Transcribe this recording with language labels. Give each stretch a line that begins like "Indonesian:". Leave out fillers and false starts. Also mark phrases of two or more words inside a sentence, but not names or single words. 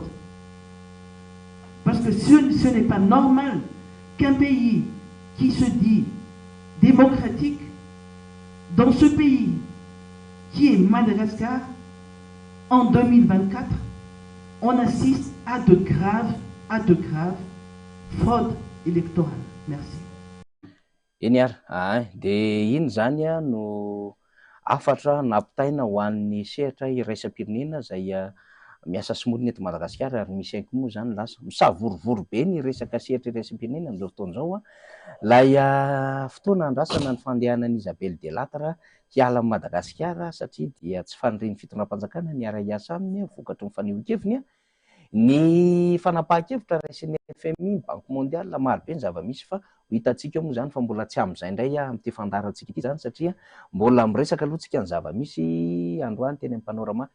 French: Parce que ce n'est pas normal qu'un pays qui se dit démocratique, dans ce pays qui est Madagascar, en 2024, on assiste à de graves fraudes électorales. Merci.
Malagasy: De iny zany no afatra nampitaina ho an'ny sehatra iraisam-pirenena zay miasa somoriny eto Madagasikara ary misy hainko moa zany lasa misavorovory be ny resaka sehatra iraisam-pirenena amin'izao fotoan'izao lay fotoana andrasana ny fandehanan'i Isabelle Delattre hiala Madagasikara satria dia tsy faniriny fitondram-panjakana ny ara-iasa aminy vokatry ny fanehoan-keviny ny fanapahan-kevitra raisin'ny FMI, Banque Mondiale maro be ny zava-misy fa hitantsika moa zany fa mbola tsy amin'izay indray amin'ity fandarantsika ity zany satria mbola miresaka aloha tsika ny zava-misy androany teny amin'ny panorama.